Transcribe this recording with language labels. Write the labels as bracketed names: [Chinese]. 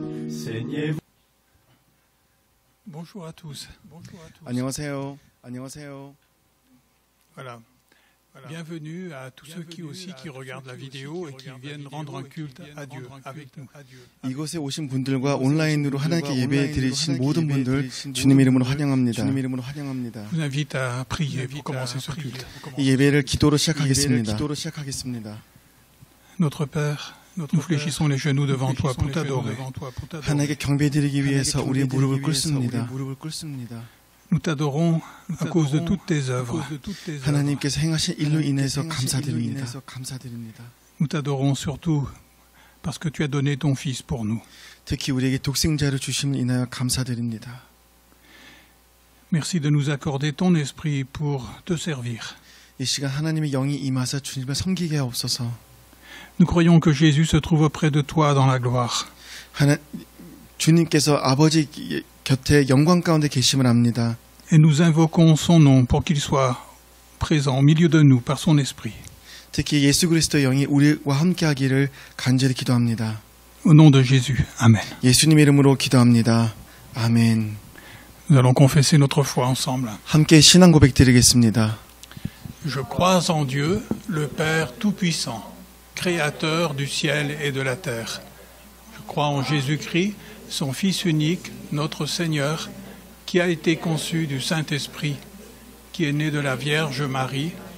[French] Saignez-vous. Bonjour à tous. [Korean] 안녕하세요. 안녕하세요. [French] Voilà. Bienvenue à tous ceux qui regardent la vidéo et qui viennent rendre un culte à Dieu avec nous. [Korean] 이곳에 오신 분들과 온라인으로 하나님께 예배 드리신 모든 분들 주님 이름으로 환영합니다. [French] Je vous invite à prier pour commencer ce culte. [Korean] 이 예배를 기도로 시작하겠습니다. [French] Notre Père, nous fléchissons les genoux devant toi pour t'adorer. [Korean] 하나님께 경배드리기 위해서 우리의 무릎을 꿇습니다. [French] Nous t'adorons à cause de toutes tes œuvres. [Korean] 하나님께서 행하신 일로 인해서 감사드립니다. [French] Nous t'adorons surtout parce que tu as donné ton Fils pour nous. [Korean] 특히 우리에게 독생자를 주심을 인하여 감사드립니다. [French] Merci de nous accorder ton esprit pour te servir. [Korean] 이 시간 하나님의 영이 임하사 주님을 섬기게 하옵소서. [French] Nous croyons que Jésus se trouve auprès de toi dans la gloire. [Korean] 주님께서 아버지 곁에 영광 가운데 계심을 압니다. [French] Et nous invoquons son nom pour qu'il soit présent au milieu de nous par son esprit. [Korean] 특히 예수 그리스도의 영이 우리와 함께하기를 간절히 기도합니다. [French] Au nom de Jésus. Amen. [Korean] 예수님 이름으로 기도합니다. 아멘. [French] Nous allons confesser notre foi ensemble. [Korean] 함께 신앙 고백 드리겠습니다. [French] Je crois en Dieu, le Père Tout-Puissant, Créateur du ciel et de la terre. Je crois en Jésus-Christ, son Fils unique, notre Seigneur, qui a été conçu du Saint-Esprit, qui est né de la Vierge Marie.